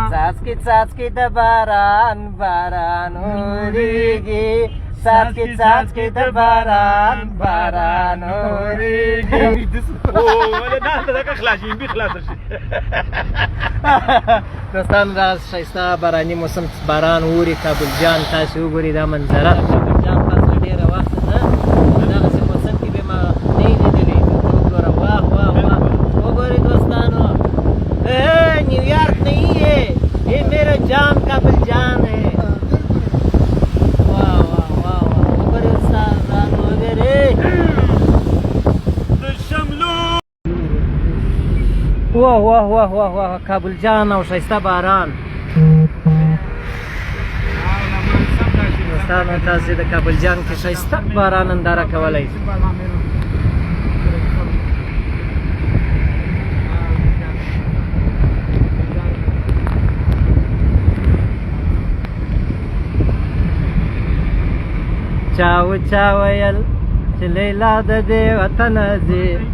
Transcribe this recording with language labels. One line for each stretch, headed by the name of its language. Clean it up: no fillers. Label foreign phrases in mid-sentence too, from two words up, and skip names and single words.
Pashto: څاڅکي د باران باران اورېږي څاڅکي د باران باران اورېږي دوستانو دا ښایسته باراني موسم باران اوري کابل جان تاسې وګورئ دا منظره کابل جان تاسو ډېره وخت نه په دغسې موسم کې به ما نه یې لیدلی وګوره واه واه واه وګورئ دوستانو
Urdu: نیویارک نہیں ہے یہ میرا جان کابل جان ہے
Pashto: واہ واہ واہ واہ وګورئ استادانو وګورئ واه واه واه واه واه کابل جان او ښایسته باران دوستانو تاسې د کابل جان کې ښایسته باران ننداره کولی چا ویل چې لیلا د دې وطن ځي